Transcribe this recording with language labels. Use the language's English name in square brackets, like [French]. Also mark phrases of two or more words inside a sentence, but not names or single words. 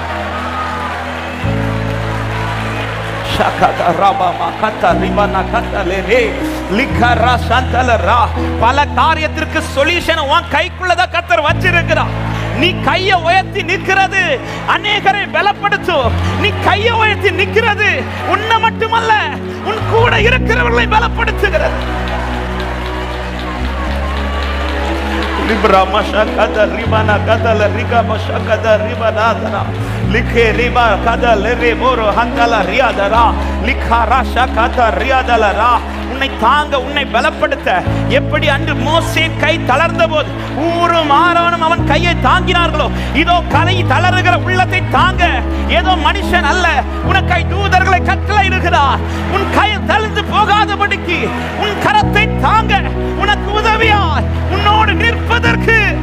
[Tamil] பல காரியத்திற்கு சொல்யூஷன் உன் கைக்குள்ளதான் கர்த்தர் வச்சிருக்கிறார். நீ கையை உயர்த்தி நிற்கிறது அநேகரை பலப்படுத்தும். நீ கையை உயர்த்தி நிற்கிறது உன்னை மட்டுமல்ல, உன் கூட இருக்கிறவர்களை பலப்படுத்துகிறது. Libra mashakada ribana kada la riga mashakada ribana dara likhe riba kada le reboro handala riadara likhara shakada riadala ra. உன்னை தாங்க, உன்னை பலப்படுத்த எப்படி அன்று மோசே கை தளர்ந்த போது ஊரும் ஆரோனும் அவன் கையை தாங்கினார்களோ, இதோ கலை தளருகிற உள்ளத்தை தாங்க. ஏதோ மனுஷன் அல்ல, உனக்கை தூதர்களை கட்டளையிடுகிறார். உன் கை தளர்ந்து போகாதபடிக்கு உன் கரத்தை தாங்க, உனக்கு உதவியாய் உன்னோடு நிற்பதற்கு.